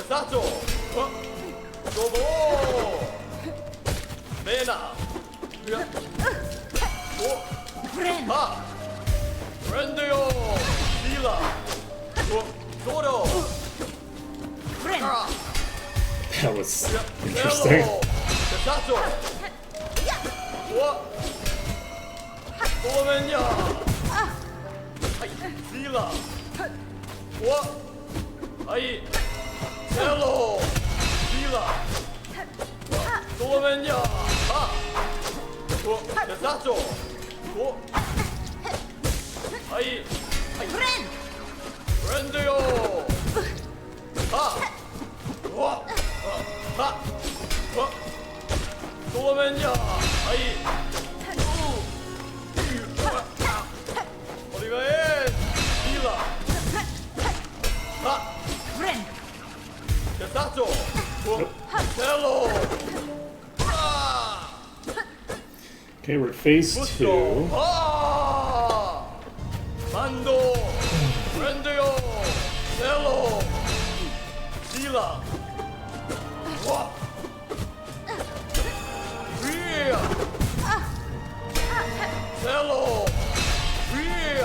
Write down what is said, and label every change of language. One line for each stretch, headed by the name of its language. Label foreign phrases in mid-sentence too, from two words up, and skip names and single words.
English: Sato! Dobo! Mena! Friend! Ha! Rendio! Sila! Dodo! Friend! That was interesting. Sato! What? Solomenya! Hai! Sila! What? Hai! Hello! Sila! Solomenya! Ha! Sato! Hai! Friend! Rendio! Ha! What? Ha! Solomenya! Hai! Oliver! Sila! Ha! Friend! Sato! Hello! Okay, we're at phase 2. Mando! Rendio! Hello! Sila! What? Ria! Hello! Ria!